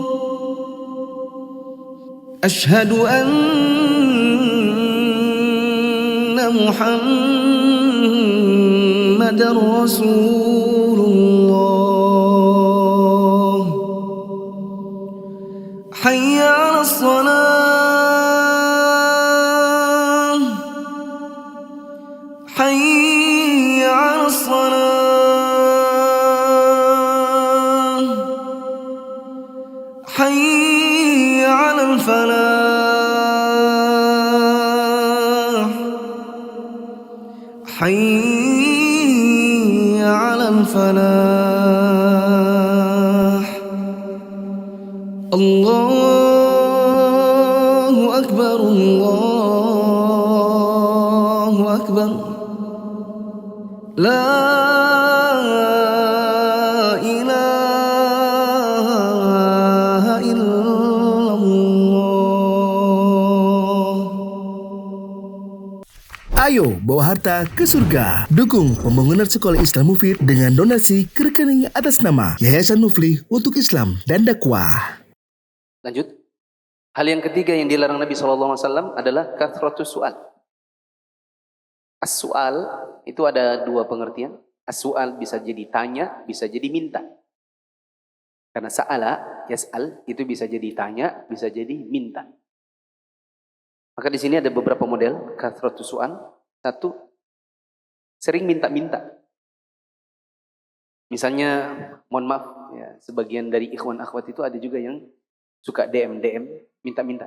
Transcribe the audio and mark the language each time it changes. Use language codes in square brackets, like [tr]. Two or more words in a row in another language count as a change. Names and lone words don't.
[ar] أشهد أن محمدا رسول الله. حي على الصلاة. حي على الصلاة. حي على الفلاح. حي على الفلاح. الله أكبر، الله أكبر. لا إله إلا الله. [id] Ayo bawa harta ke surga. Dukung pembangunan sekolah Islam Mufid dengan donasi ke rekening atas nama Yayasan Muflih untuk Islam dan Dakwah. Lanjut. Hal yang ketiga yang dilarang Nabi SAW adalah [ar] كثرة السؤال. [id] As-su'al itu ada dua pengertian. As-su'al bisa jadi tanya, bisa jadi minta. Karena [ar] سأل، يسأل, [id] itu bisa jadi tanya, bisa jadi minta. Maka di sini ada beberapa model [ar] كثرة السؤال. [id] Satu, sering minta-minta. Misalnya, mohon maaf, ya, sebagian dari ikhwan akhwat itu ada juga yang suka DM, minta-minta.